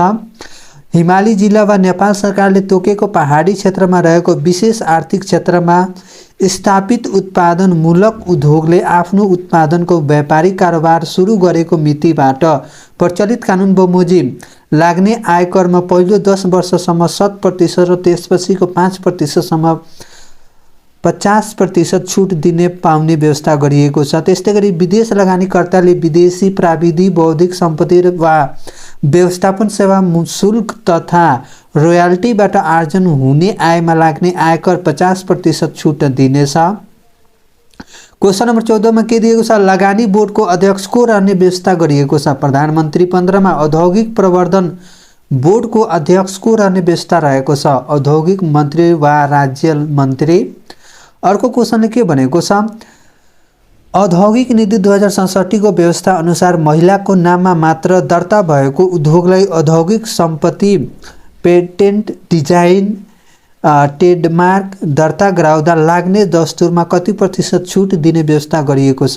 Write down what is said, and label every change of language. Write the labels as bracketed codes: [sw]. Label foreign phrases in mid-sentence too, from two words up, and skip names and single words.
[ne] हिमाली जिल्ला वा नेपाल सरकारले तोकेको पहाडी क्षेत्रमा रहेको विशेष आर्थिक क्षेत्रमा स्थापित उत्पादन मूलक उद्योगले आफ्नो उत्पादनको व्यापारिक कारोबार सुरु गरेको मितिबाट प्रचलित कानुन बमोजिम लाग्ने आयकरमा पहिलो 10 वर्षसम्म 100% र त्यसपछिको 5% सम्म 50% छुट दिने पाउने व्यवस्था गरिएको छ। त्यस्तै गरी विदेश लगानीकर्ताले विदेशी प्राविधिक बौद्धिक सम्पत्ति वा व्यवस्थापन सेवा शुल्क तथा रोयल्टीबाट आर्जन हुने आयमा लाग्ने आयकर 50% छुट दिनेछ। [en] question number [ne] 14 में के दिएको छ? लगानी बोर्डको अध्यक्षको रहने व्यवस्था गरिएको छ। प्रधानमन्त्री 15 मा औद्योगिक प्रवर्धन बोर्डको अध्यक्षको रहने व्यवस्था रहेको छ। औद्योगिक मन्त्री वा राज्य मन्त्री। अर्को क्वेशनले के भनेको छ? औद्योगिक नीति 2067 को व्यवस्था अनुसार महिलाको नाममा मात्र दर्ता भएको उद्योगलाई औद्योगिक सम्पत्ति पेटेन्ट डिजाइन ट्रेडमार्क दर्ता गराउँदा लाग्ने दस्तुरमा कति प्रतिशत छुट दिने व्यवस्था गरिएको छ?